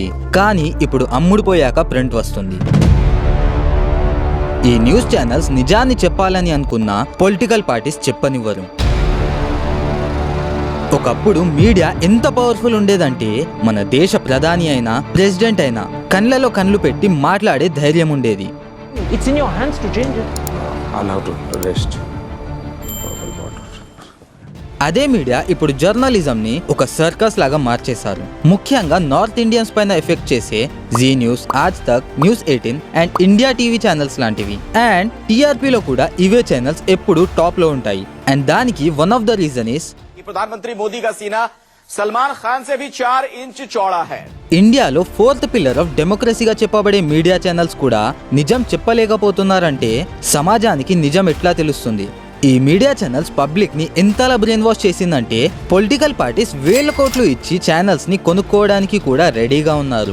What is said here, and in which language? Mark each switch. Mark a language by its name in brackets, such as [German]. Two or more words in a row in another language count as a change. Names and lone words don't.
[Telugu] కానీ ఇప్పుడు అమ్ముడుపోయాక ప్రింట్ వస్తుంది. ఈ [English] news channels [Telugu] నిజాన్ని చెప్పాలని అనుకున్న [English] political parties [Telugu] చెప్పనివ్వరు. ఒకప్పుడు మీడియా ఎంత పవర్ఫుల్ ఉండేదంటే మన దేశ ప్రధాని అయినా ప్రెసిడెంట్ అయినా కళ్ళలో కళ్ళు పెట్టి మాట్లాడే ధైర్యం ఉండేది. [English] It's in your hands to change it. Allowed to rest. [Telugu] అదే మీడియా ఇప్పుడు జర్నలిజంని ఒక సర్కస్ లాగా మార్చేశారు. ముఖ్యంగా [English] North Indians [Telugu] పైన ఎఫెక్ట్ చేసే జీ న్యూస్, ఆజ్ తక్, న్యూస్ 18 అండ్ ఇండియా టీవీ ఛానల్స్ లాంటివి. అండ్ టీఆర్పీలో కూడా ఇవే ఛానల్స్ ఎప్పుడు టాప్ లో ఉంటాయి. అండ్ దానికి [English] one of the reason is [Hindi] प्रधानमंत्री मोदी का सीना सलमान खान से भी 4 इंच चौड़ा है. [Telugu] ఇండియాలో 4th [English] pillar of democracy [Telugu] చెప్పబడే [English] media channels [Telugu] కూడా నిజం చెప్పలేకపోతున్నారంటే సమాజానికి నిజం ఎట్లా తెలుస్తుంది? ఈ [English] media channels [Telugu] పబ్లిక్ ని ఎంతలా [English] brain wash [Telugu] చేసిందంటే [English] political parties [Telugu] వేల కోట్లు ఇచ్చి ఛానల్స్ ని కొనుక్కోవడానికి కూడా రెడీగా ఉన్నారు.